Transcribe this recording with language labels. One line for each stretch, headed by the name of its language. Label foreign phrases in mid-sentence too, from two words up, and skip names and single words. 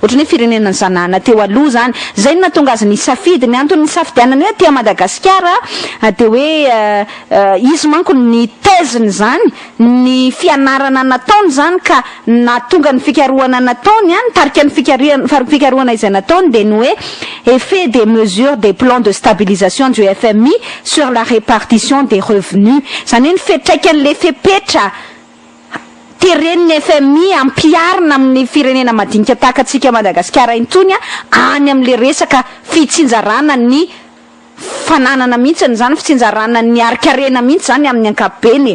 Malagasy: hoe firenena zanahana teo aloha zany zay natonga azy ny safidy ny antony ny safidianany hoe aty Madagasikara de hoe izy manko ny thèse-ny zany ny fianarana nataony zany ka natonga ny fikarohana nataony tarika ny fikarohana izay nataony de ny hoe
French: effet des mesures des plans de stabilisation du FMI sur la répartition des revenus
Malagasy: zany hoe ny fetraikan'le fepetra tereniny FMI ampiarina amin'ny firenena madinika tahaka atsika Madagasikara intony any am'le resaka fitsinjarana ny fananana mihitsy zany fitsinjarana ny arikarena mihitsy zany amin'ny ankapobeny.